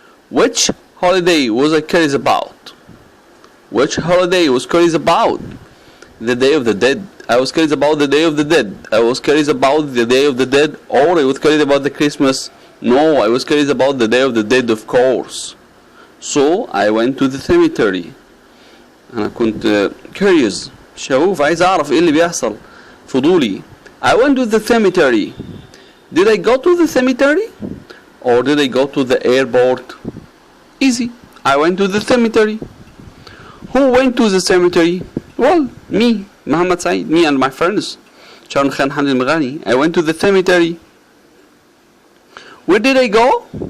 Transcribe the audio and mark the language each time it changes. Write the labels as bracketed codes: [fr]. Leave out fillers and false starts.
[en] Which holiday was I curious about? Which holiday was curious about? The Day of the Dead. I was curious about the Day of the Dead. I was curious about the Day of the Dead, or I was curious about the Christmas. No, I was curious about the Day of the Dead, of course. So I went to the cemetery. [ar] أنا كنت curious، شغوف، عايز أعرف إيه اللي بيحصل، فضولي. [en] I went to the cemetery. Did I go to the cemetery? Or did I go to the airport? Easy. I went to the cemetery. Who went to the cemetery? Well, me, Muhammad Saeed, me and my friends. شارون خان حمدى الميرغنى. I went to the cemetery. Where did I go?